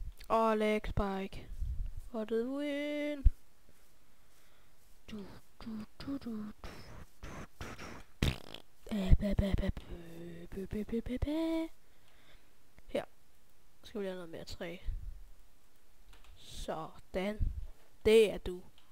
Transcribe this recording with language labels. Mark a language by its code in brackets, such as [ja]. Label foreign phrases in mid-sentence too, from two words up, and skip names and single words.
[en] Og leg spike. For the win. [da] Her skal vi lave noget mere træ. Sådan. Det er du.